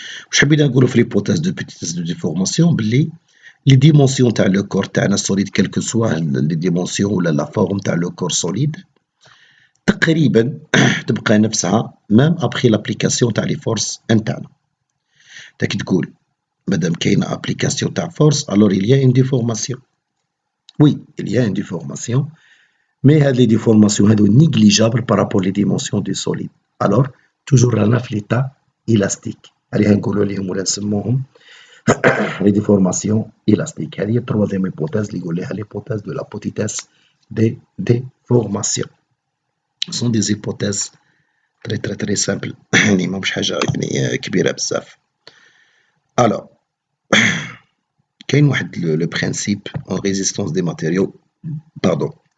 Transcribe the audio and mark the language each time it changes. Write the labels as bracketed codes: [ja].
[fr] Je vais dire l'hypothèse de petitesse de déformation, les dimensions de le corps solide, quelles que soient les dimensions ou la forme de le corps solide, [ar] تقريبا تبقى نفسها [fr] même après l'application تاع les forces internes. [ar] كي تقول مادام كاينه [fr] application تاع force alors il y a une déformation. Oui, il y a une déformation, mais هاد les déformations هادو négligeables par rapport les dimensions du solide. Alors toujours [ar] رانا في [fr] l'état élastique. [ar] هذه نقولوا لهم ولا نسموهم [fr] les déformations élastiques. [ar] هذه هي التروازيام [fr] hypothèse [ar] اللي يقول لها [fr] l'hypothèse de la petitesse des déformations. Ce sont des hypothèses très simples. [ar] يعني ماهمش حاجة يعني كبيرة بزاف. [fr] Alors, [ar] كاين واحد [fr] le principe en résistance des matériaux. Pardon.